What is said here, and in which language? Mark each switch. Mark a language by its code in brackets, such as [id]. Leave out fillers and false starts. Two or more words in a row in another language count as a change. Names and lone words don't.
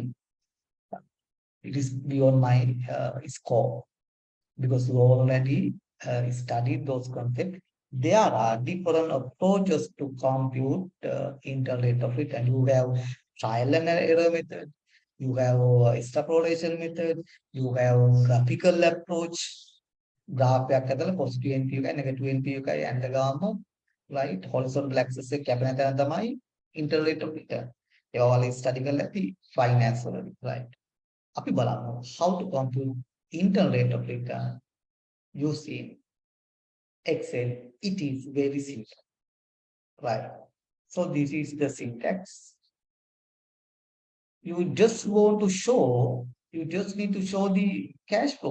[en] It is beyond my scope because you already studied those concepts. There are different approaches to compute internal rate of return. You have trial and error method. You have extrapolation method. You have graphical approach. [si] ග්‍රාෆයක් හදලා [en] positive NPV [si] එකයි [en] negative NPV [si] එකයි ඇඳ ගාම [en] right horizontal axis [si] එක කැපෙන තැන තමයි [en] internal rate of return. [si] ඒවා වල study කරලා ඇති finance වලදී right. අපි බලමු [en] how to compute internal rate of return using Excel. It is very simple, right? So this is the syntax. You just want to show, you just need to show the cash flow.